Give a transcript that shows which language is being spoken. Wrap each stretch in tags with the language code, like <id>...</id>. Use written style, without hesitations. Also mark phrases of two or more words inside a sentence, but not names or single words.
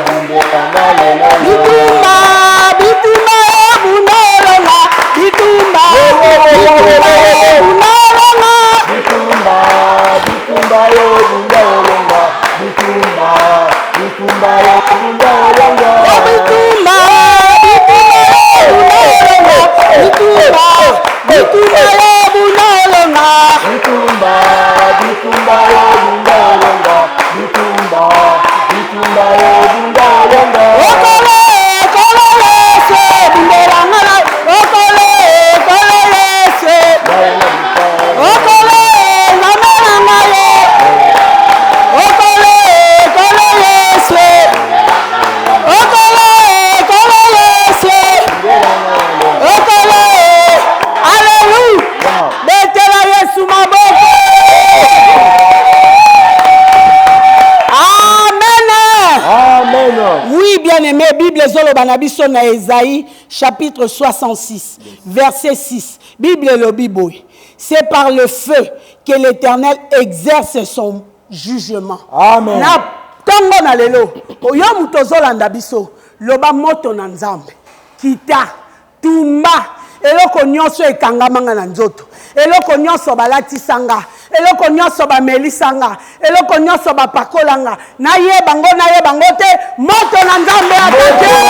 <ln>bitumba bitumba bunelonga bitumba bitumba bunelonga bitumba bitumba yo bunelonga bitumba bitumba yo bunelonga bitumba bitumba bitumba yo bunelonga bitumba bitumba yo bunelonga bitumba bitumba yo bunelonga okole okole Yesu bunelanga okole okole Yesu okole namelanga yo okole okole Yesu okole okole Yesu okole alléluia betela Yesu maboko amen.</ln> <fr>Oui, bien-aimé,</fr> <ln>Bible zoloba na biso na Esaïe</ln> <fr>chapitre 66 verset 6. Bible le Bible. C'est par le feu que l'Éternel exerce son jugement. Amen.</fr> <ln>Na tongo na lelo oyo muto zolanda biso loba moto na Nzambe kita tumba eloko nyonso ekangamanga na nzoto eloko nyonso balatisanga eloko nyonso bamelisanga eloko nyonso bapakolanga nayeba ngo te moto na Nzambe atate</ln>